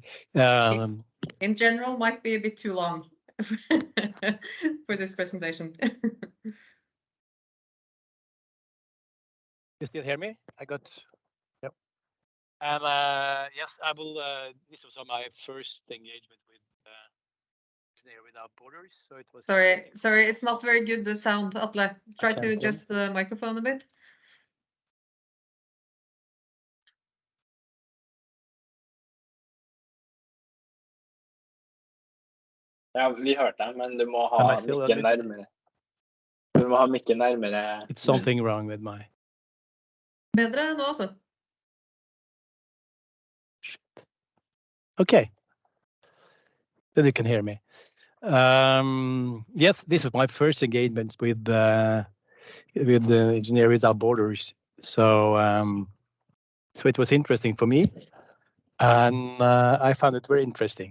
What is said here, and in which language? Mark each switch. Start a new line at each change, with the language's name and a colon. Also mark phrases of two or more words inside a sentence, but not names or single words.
English: In general, might be a bit too long for this presentation. You still hear me? I got. Yep. And yes, I will. This was my first engagement with Engineers Without Borders, so it was. Sorry, it's not very good, the sound, Atle. Try to adjust the microphone a bit.
Norwegian: Ja, vi hørte deg, men du må ha mikken nærmere. Du må ha mikken nærmere.
English: It's something wrong with my.
Norwegian: Bedre nå, altså.
English: Okay. Then you can hear me. Yes, this was my first engagement with the Engineers Without Borders. So it was interesting for me, and I found it very interesting.